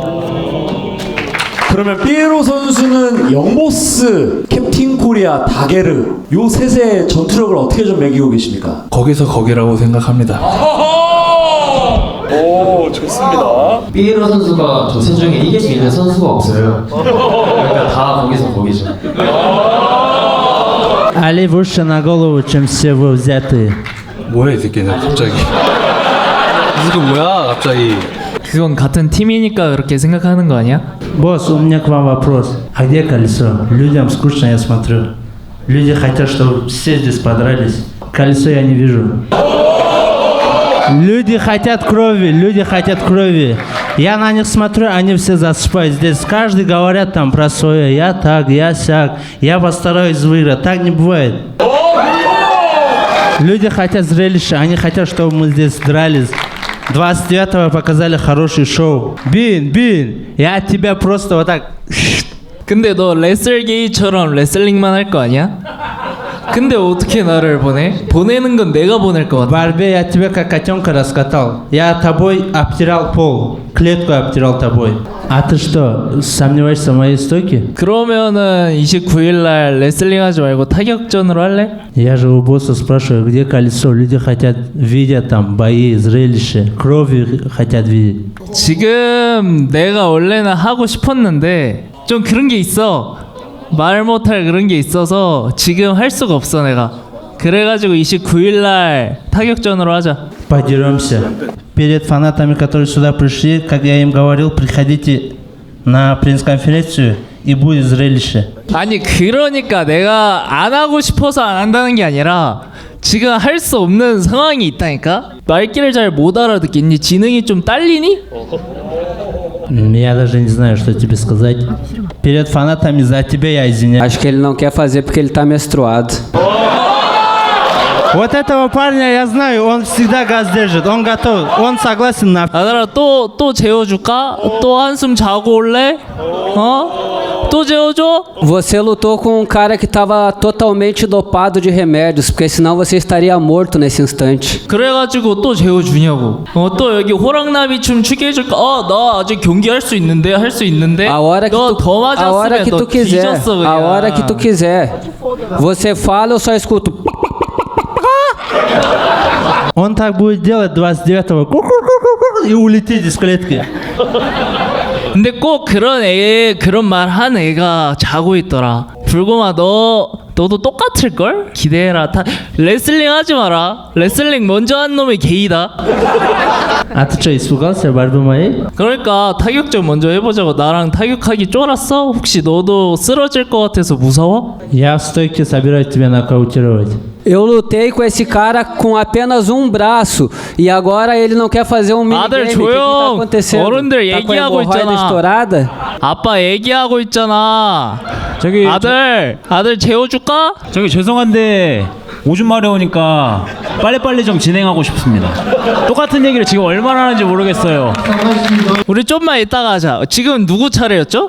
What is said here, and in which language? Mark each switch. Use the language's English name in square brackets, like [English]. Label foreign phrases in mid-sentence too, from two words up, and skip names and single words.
[Korean] 그러면 삐에로 선수는 영보스, 캡틴 코리아, 다게르 요 셋의 전투력을 어떻게 좀 매기고 계십니까? 거기서 거기라고 생각합니다. 삐에로 선수가 저 셋 중에 이길 수 있는 선수가 없어요. 그러니까 다 거기서 거기죠. [Russian] Ali выше на голову, чем все вы взятые. [Korean] 뭐야 이 새끼는 갑자기. 이거 뭐야 갑자기. 그건 같은 팀이니까 그렇게 생각하는 거 아니야? [Russian] Босс, у меня к вам вопрос. А где колесо? Людям скучно, я смотрю. Люди хотят, чтобы все здесь подрались. Колесо я не вижу. Люди хотят крови. Я на них смотрю, они все засыпают. Здесь каждый говорят там про свое. Я так, я сяк. Я постараюсь выиграть. Так не бывает. Люди хотят зрелища, они хотят, чтобы мы здесь дрались. 29-го показали хороший шоу. Бин, я тебя просто вот так... [Korean] 근데 너 레슬게이처럼 레슬링만 할 거 아니야? 근데 어떻게 на를 보내? 보내는 건 내가 보낼 것 [Russian] В [Korean] 같아. [Russian] борьбе я тебя как котенка раскатал. Я тобой обтирал пол. Клетку обтирал тобой. А ты что, сомневаешься в моей стойке? [Korean] 그러면은 29일날 레슬링 하지 말고 타격전으로 할래? [Russian] Я же у босса спрашиваю, где колесо? Люди хотят видеть там бои, зрелища. Крови хотят видеть. [Korean] 지금 내가 원래는 하고 싶었는데 좀 그런 게 있어. 말 못할 그런 게 있어서 지금 할 수가 없어 내가. 그래가지고 29일날 타격전으로 하자. [Russian] Подеремся. Перед фанатами, которые сюда пришли, как я им говорил, приходите на пресс-конференцию и будет зрелище. [Korean] 아니 그러니까 내가 안 하고 싶어서 안 한다는 게 아니라 지금 할 수 없는 상황이 있다니까. 말귀를 잘 못 알아듣겠니? 지능이 좀 딸리니? [Russian] Я даже не знаю, что тебе сказать. Перед фанатами за тебя я извиняюсь. [Portuguese] Acho que ele não quer fazer porque ele tá menstruado. [Russian] Вот этого парня я знаю, он всегда газ держит, он готов, он согласен на... [Korean] 아들아 또 재워줄까? 또 한숨 자고 올래? 어? 또 재워줘? [Portuguese] Você lutou com um cara que estava totalmente dopado de remédios, porque senão você estaria morto nesse instante. [Korean] 그래가지고 또 재워주냐고. 또 여기 호랑나비 춤 추게 해줄까? 나 아직 경기할 수 있는데 할 수 있는데. [Portuguese] A hora que [Korean] 너 더 [Portuguese] a hora [Korean] 맞았으면 [Portuguese] que [Korean] 너 [Portuguese] tu quiser, [Korean] 뒤졌어 그냥. [Portuguese] a hora que tu quiser. Você fala, eu só escuto. [Russian] Он так будет делать 29-го и улетит из клетки. [Korean] 근데 꼭 그런 말 한 애가 자고 있더라. 불곰아 너도 똑같을걸? 기대해라. 레슬링 하지 마라. 레슬링 먼저 한 놈이 게이다. [Russian] А ты что, испугался борьбы моей? [Korean] 그러니까 타격전 먼저 해보자고. 나랑 타격하기 쫄았어? 혹시 너도 쓰러질 것 같아서 무서워? [Russian] Я в стойке собираюсь тебя нокаутировать. [Portuguese] Eu lutei com esse cara com apenas um braço e agora ele não quer fazer um minigame. [Korean] 아들 [Portuguese] O que [Korean] 조용. [Portuguese] tá acontecendo? [Korean] 어른들 [Portuguese] Tá com a [Korean] 얘기하고 [Portuguese] hemorroida [Korean] 있잖아. [Portuguese] estourada? [Korean] 아빠 얘기하고 있잖아. 저기 아들 재워줄까? 저기 죄송한데 오줌 마려우니까 빨리빨리 좀 진행하고 싶습니다. 똑같은 얘기를 지금 얼마나 하는지 모르겠어요. 우리 좀만 이따가 하자. 지금 누구 차례였죠?